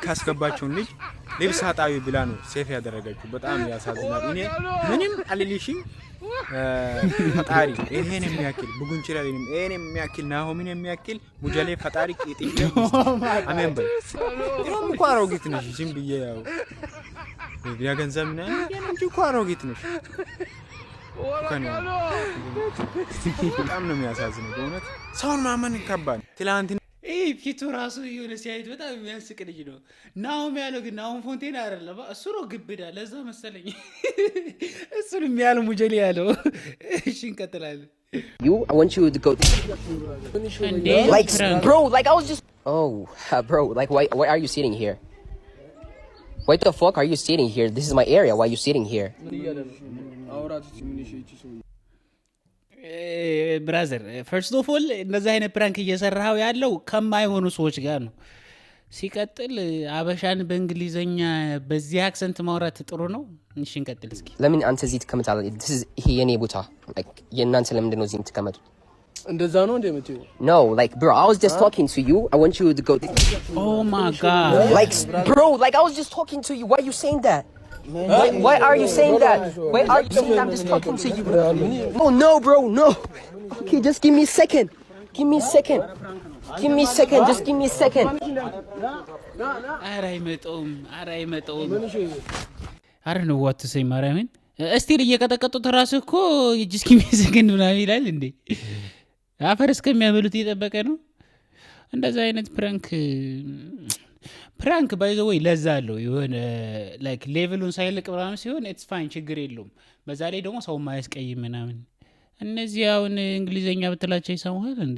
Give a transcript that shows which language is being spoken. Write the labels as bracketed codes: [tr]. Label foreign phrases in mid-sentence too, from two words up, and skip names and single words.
[am] አስገባቸውን ልጅ ልብስ አጣቢ ብላ ነው ሴፍ ያደረገችው። በጣም ያሳዝናል። እኔ ምንም አልልሽም ፈጣሪ ይሄን የሚያክል ቡጉንችላ ይሄን የሚያክል ናሆምን የሚያክል ሙጀሌ ፈጣሪ ቂጥኝ አሜን በል። ይሄም እንኳን አሮጊት ነሽ ዝም ብዬ ያው ያ ገንዘብ ነኝ እንጂ እንኳን አሮጊት ነሽ። በጣም ነው የሚያሳዝነው በእውነት ሰውን ማመን ከባድ። ትላንት ፊቱ ራሱ የሆነ ሲያዩት በጣም የሚያስቅ ልጅ ነው። ናሆም ያለው ግን ናሆም ፎንቴን አይደለም፣ እሱ ነው ግብዳ። ለዛ መሰለኝ እሱን የሚያለው ሙጀሌ ያለው። እሺ እንቀጥላለን። [en] I want you to go. Bro, I was just. Oh, bro, why are you sitting here? Why the fuck are you sitting here? This is my area. Why are you sitting here? brother first of all [am] እንደዚህ አይነት ፕራንክ እየሰራው ያለው ከማይሆኑ ሰዎች ጋር ነው። ሲቀጥል አበሻን በእንግሊዘኛ በዚህ አክሰንት ማውራት ጥሩ ነው? እሺ እንቀጥል እስኪ። ለምን አንተ እዚህ ትቀመጣለህ? ይሄ የኔ ቦታ የእናንተ ለምንድን ነው እዚህ የምትቀመጡት? እንደዛ ነው እንደምትዩ? [en] No, bro, I was just talking to you. I want you to go. Oh my god. Bro, I was just talking to you. Why are you saying that? Why are you saying that? Why are you saying that? I'm just talking to you. No, bro, no. Okay, just give me a second. Give me a second. Just give me a second. [am] ኧረ አይመጣውም። [en] I don't know what to say [am] ማርያምን። እስቲል እየቀጠቀጡት ራሱ እኮ [en] just give me a second [am] ምናምን ይላል እንዴ። አፈር እስከሚያበሉት እየጠበቀ ነው። እንደዛ አይነት ፕራንክ [en] by the way [am] ለዛ አለው የሆነ ሌቭሉን ሳይልቅ ምናምን ሲሆን [en] it's fine [am] ችግር የለውም። በዛ ላይ ደግሞ ሰው ማያስቀይም ምናምን። እነዚህ አሁን እንግሊዘኛ ብትላቸው ይሰማል እንዴ?